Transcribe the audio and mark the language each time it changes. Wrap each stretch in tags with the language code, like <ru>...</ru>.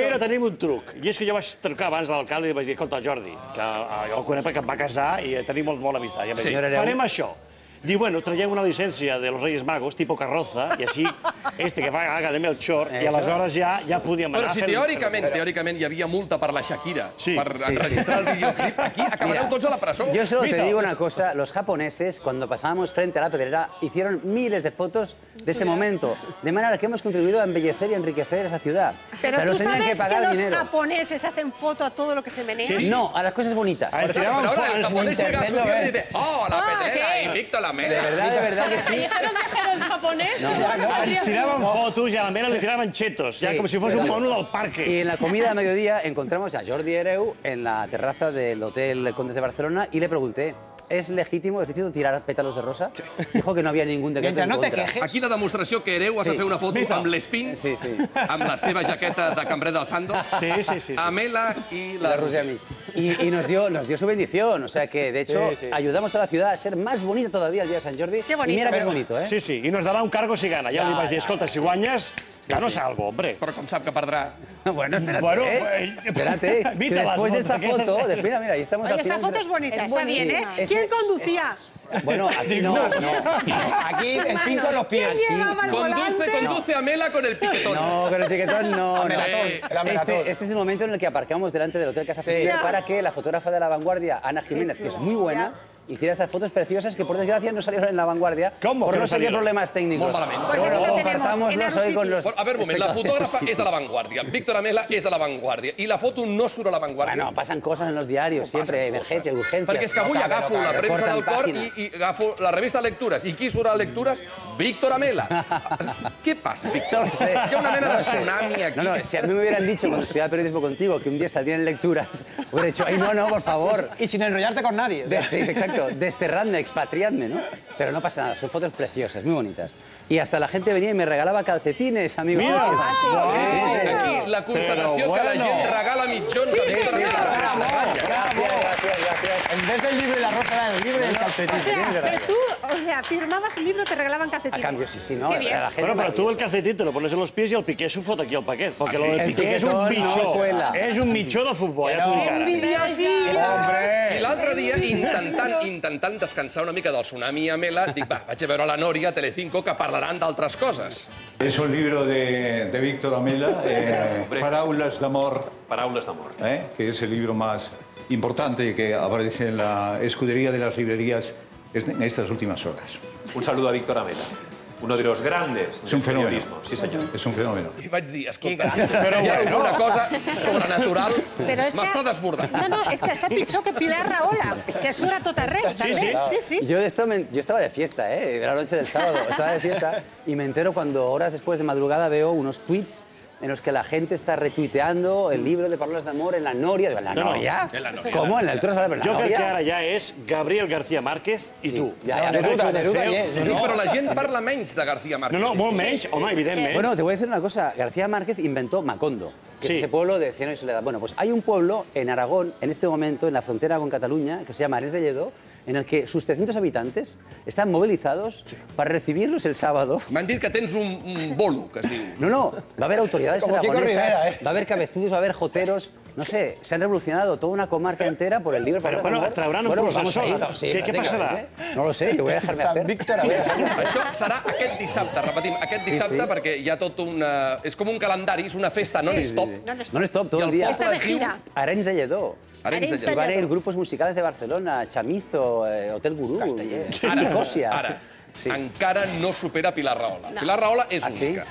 <ca>Però tenim un truc, i és que jo vaig trucar abans a l'alcalde i li vaig dir, escolta, Jordi, que jo el conec perquè em va casar i tenim molt amistat. I em vaig dir, farem això. Diu, bueno, traiem una llicència</ca> <es>de los Reyes Magos,</es> <ca>tipo carroza, i així,</ca> <es>que haga de Melchor,</es> <ca>i aleshores ja podíem anar a fer... Però si teòricament hi havia multa per la Shakira, per enregistrar el videoclip, aquí acabareu tots a la presó.</ca> <es>Yo solo te digo una cosa, los japoneses, cuando pasábamos frente a la pedrera, hicieron miles de fotos de ese momento, de manera que hemos contribuido a embellecer y enriquecer esa ciudad. Pero tú sabes que los japoneses hacen foto a todo lo que se menea. No, a las cosas bonitas. Pero ahora el japonés llega a su ciudad y dice, oh, la pedrera, invicto a la mela. De verdad que sí. ¿Callejeros viajeros japoneses?</es> <ca>Ens tiraven fotos i a la mera li tiraven chetos, ja com si fos un mono</ca> <es>del parque. Y en la comida de mediodía encontramos a Jordi Hereu en la terraza del Hotel Condes de Barcelona y le pregunté, ¿es legítimo tirar pétalos de rosa? Dijo que no había ningún decreto en contra.</es> <ca>Aquí la demostració que Hereu has de fer una foto amb l'Espín, amb la seva jaqueta de cambrer del Sando, Amela y la Roser.</ca> <es>Y nos dio su bendición, o sea que, de hecho, ayudamos a la ciudad a ser más bonita todavía el día de Sant Jordi. Qué bonito. Y mira que es bonito, ¿eh? Sí, y nos dará un cargo si gana.</es> <ca>Ja li vaig dir, escolta, si guanyes,</ca> <es>ganos algo, hombre.</es> <ca>Però com sap que perdrà?</ca> <es>Bueno, espérate, que después de esta foto... Mira, ahí estamos al Oye, final. esta foto es bonita, está bien, ¿eh? ¿Quién conducía? Bueno, aquí no. Aquí el pin con los pies. Conduce Amela con el piquetón. No, con el piquetón no. Este es el momento en el que aparcamos delante del Hotel Casa Festival para que la fotógrafa de La Vanguardia, Ana Jiménez, que es muy buena, hiciera estas fotos preciosas que por desgracia no salieron en La Vanguardia. ¿Cómo? Por no sé qué problemas técnicos.</es> <ca>Molt malament.</ca> <es>Bueno, compartámoslos hoy con los...</es> <ca>A ver, un moment, la fotògrafa és de La Vanguardia, Víctor Amela és de La Vanguardia, i la foto no surt a La Vanguardia.</ca> <es>Bueno, pasan cosas en los diarios, siempre, emergencias, urgencias.</es> <ca>Perquè és que avui agafo la premsa del cor i agafo la revista Lectures. I qui surt a Lectures? Víctor Amela. Què passa, Víctor? Hi ha una mena de tsunami aquí.</ca> <es>No, si a mí me hubieran dicho cuando estudiaba periodismo contigo que un día saldría en Lecturas, hubiera dicho, ay, no, por favor. Y sin enrollarte con nadie. Sí, exacto. Desterradme, expatriadme, ¿no? Pero no pasa nada, son fotos preciosas, muy bonitas. Y hasta la gente venía y me regalaba calcetines, amigos. Mira,</es> <ca>aquí la constatació que la gent regala mitjons de Víctor Amela.</ca> <es>Gracias. En vez del libro y la rosa, era el libro y el calcetín. O sea, firmabas el libro, te regalaban calcetines. A cambio, sí, ¿no? Qué bien. Bueno, pero tú el calcetín te lo pones en los pies y el Piqué</es> <ca>s'ho fot aquí al paquet,</ca> <es>porque lo del Piqué</es> <ca>és un mitjó. És un mitjó de futbol, ja t'ho dic ara. I l'altre dia, intentant descansar una mica del tsunami Amela, dic, va, vaig a veure la Nòria a Telecinco que parlaran d'altres coses.</ca> <es>Es un libro de Víctor Amela, Paraules d'amor. Paraules d'amor. Que es el libro más importante que aparece en la escudería de las librerías en estas últimas horas. Un saludo a Víctor Amela, uno de los grandes del periodismo. Sí, señor. Es un fenómeno.</es> <ca>I vaig dir, escolta, hi ha alguna cosa sobrenatural, m'està desbordant. No, és que està pitjor que Pilar Rahola, que surt a tot arreu, també. Sí.</ca> <es>Yo estaba de fiesta, era la noche del sábado, estaba de fiesta y me entero cuando horas después de madrugada veo unos tweets en los que la gente está retuiteando el libro de Paraules d'amor en la Noria. ¿En la Noria? ¿Cómo? En la Lectura Sala, pero en la</es> <ca>Noria. Jo crec que ara ja és Gabriel García Márquez i tu. Sí, però la gent parla menys de García Márquez. No, molt menys, home, evidentment.</ca> <es>Bueno, te voy a decir una cosa. García Márquez inventó Macondo, que es ese pueblo de Cieno y Soledad. Bueno, pues hay un pueblo en Aragón, en este momento, en la frontera con Cataluña, que se llama Ares de Lledó, en el que sus 300 habitantes están movilizados para recibirlos el sábado.</es> <ca>M'han dit que tens un bolo, que es diu.</ca> <es>No, va a haber autoridades aragonesas, va a haber cabezudos, va a haber joteros, no sé, se han revolucionado toda una comarca entera por el libro.</es> <ca>Pero bueno, traurán un processó. Què passarà?</ca> <es>No lo sé, yo voy a dejarme hacer.</es> <ca>Això serà aquest dissabte, repetim, aquest dissabte, perquè hi ha tot una... És com un calendari, és una festa non-stop.</ca> <es>Non-stop, todo el día. Está de gira. Arenys de Lledó. Y van a ir grupos musicales de Barcelona, Chamizo, Hotel Gurú, Nicosia.</es> <ca>Ara, encara no supera Pilar Rahola. Pilar Rahola és única.</ca>